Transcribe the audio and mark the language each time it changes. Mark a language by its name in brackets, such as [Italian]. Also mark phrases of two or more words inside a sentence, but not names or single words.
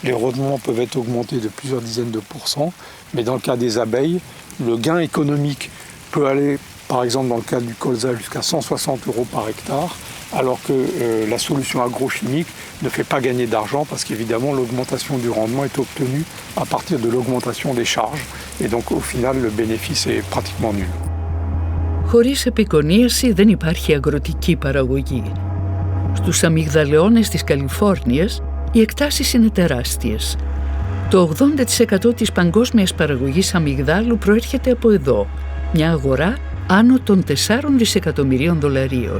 [French] les rendements peuvent être augmentés de plusieurs dizaines de pourcents, mais dans le cas des abeilles, le gain économique peut aller, par exemple dans le cas du colza, jusqu'à 160 € par hectare, alors que la solution agrochimique ne fait pas gagner d'argent parce qu'évidemment l'augmentation du rendement est obtenue à partir de l'augmentation des charges et donc au final le bénéfice est pratiquement nul. [Greek] Χωρίς επικονίαση δεν υπάρχει αγροτική παραγωγή. Στους αμυγδαλαιώνες της Καλιφόρνιας οι εκτάσεις είναι τεράστιες. Το 80% της παγκόσμιας παραγωγής αμυγδάλου προέρχεται από εδώ, μια αγορά άνω των 4 δισεκατομμυρίων δολαρίων.